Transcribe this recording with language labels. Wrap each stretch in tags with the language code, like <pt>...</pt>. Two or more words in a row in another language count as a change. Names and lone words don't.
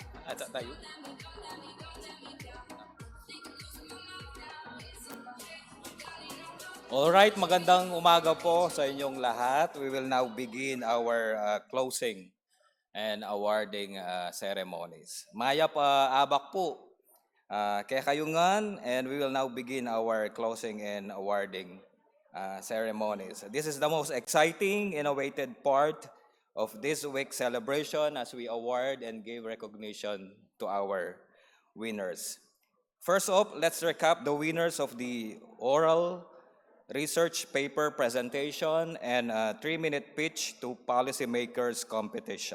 <tl>tayo. Alright, magandang umaga po sa inyong lahat.</tl> <en>We will now begin our closing and awarding ceremonies.</en> <pam>Maya pa abak po. Kaya kayungan,</pam> <en>and we will now begin our closing and awarding ceremonies. This is the most exciting and awaited part of this week's celebration as we award and give recognition to our winners. First off, let's recap the winners of the oral research paper presentation and a 3-minute pitch to policymakers competition.</en>